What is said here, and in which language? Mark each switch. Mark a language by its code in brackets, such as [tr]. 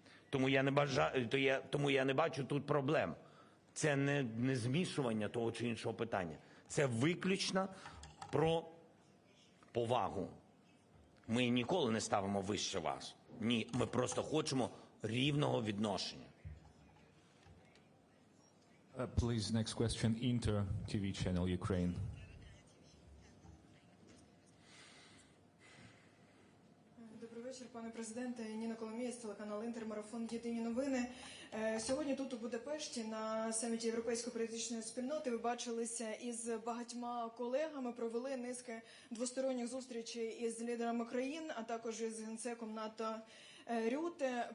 [uk] Тому я не бачу тут проблем. Це не змішування того чи іншого питання. Це виключно про повагу. Ми ніколи не ставимо вище вас. Ні, ми просто хочемо рівного відношення. [en] Please, next question, Inter TV channel, Ukraine. [uk] Добрий вечір, пане президенте. Ніна Коломієць, телеканал Інтер, марафон «Єдині новини». Сьогодні тут у Будапешті на саміті Європейської політичної спільноти ви бачилися із багатьма колегами, провели низки двосторонніх зустрічей із лідерами країн, а також із генсеком НАТО Рюте.